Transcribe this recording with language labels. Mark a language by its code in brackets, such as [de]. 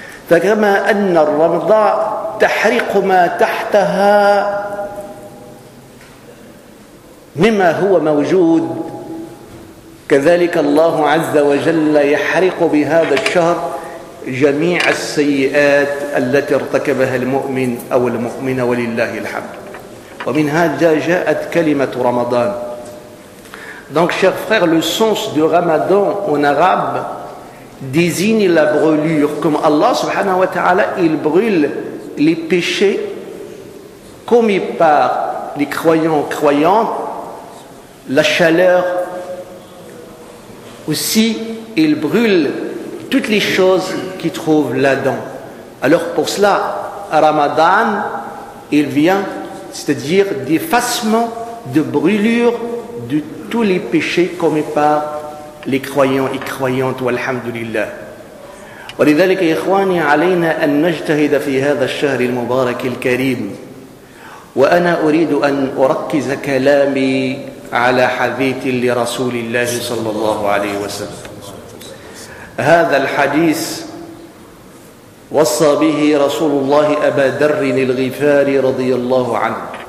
[ar] فكما أن الرمضاء تحرق ما تحتها مما هو موجود، كذلك الله عز وجل يحرق بهذا الشهر جميع السيئات التي ارتكبها المؤمن أو المؤمنة، ولله الحمد. ومن هذا جاءت كلمة رمضان. [fr] Donc, chers frères, le sens de Ramadan en arabe désigne la brûlure, comme Allah subhanahu wa ta'ala, il brûle les péchés commis par les croyants croyants, la chaleur aussi, il brûle toutes les choses qui trouvent là-dedans. Alors pour cela, Ramadan, il vient, c'est-à-dire d'effacement, de brûlure de tous les péchés commis par les croyants et croyantes, walhamdulillah. [ar] ولذلك إخواني علينا أن نجتهد في هذا الشهر المبارك الكريم. وأنا أريد أن أركز كلامي على حديث لرسول الله صلى الله عليه وسلم. هذا الحديث وصى به رسول الله أبا ذر الغفاري رضي الله عنه،